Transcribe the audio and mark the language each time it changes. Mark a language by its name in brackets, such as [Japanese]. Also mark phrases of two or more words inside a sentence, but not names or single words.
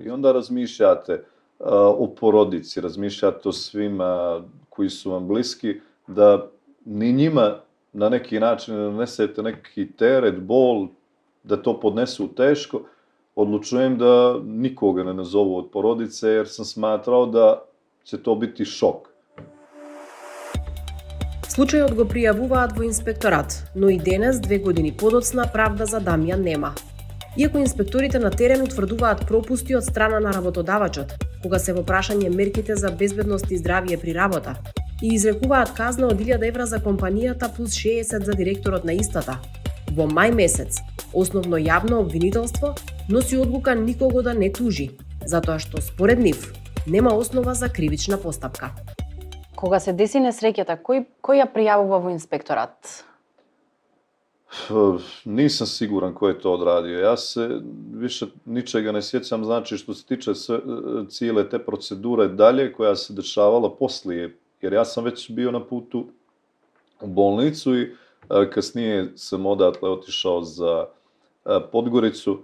[Serbian] I onda razmišljate o porodici, razmišljate o svima koji su vam bliski, da ni njima na neki način nanesete neki teret, bol, da to podnesu teško. Odlučujem da nikoga ne nazovu od porodice, jer sam smatrao da će to biti šok. [Macedonian] Случајот го пријавуваат во инспекторат, но и денес, 2 години подоцна, правда за Дамјан нема. Иако инспекторите на терен утврдуваат пропусти од страна на работодавачот, кога се во прашање мерките за безбедност и здравје при работа, и изрекуваат казна од 1000 евра за компанијата плюс 60 за директорот на истата. Во мај месец, основно јавно обвинителство носи одлука никого да не тужи, затоа што според нив нема основа за кривична постапка. Кога се деси несреќата, кој ја пријавува во инспекторат? [Serbian] Nisam siguran ko je to odradio. Ja se više ničega ne sjećam, znači što se tiče cijele te procedure dalje koja se dešavala poslije, jer ja sam već bio na putu u bolnicu i kasnije sam odatle otišao za Podgoricu.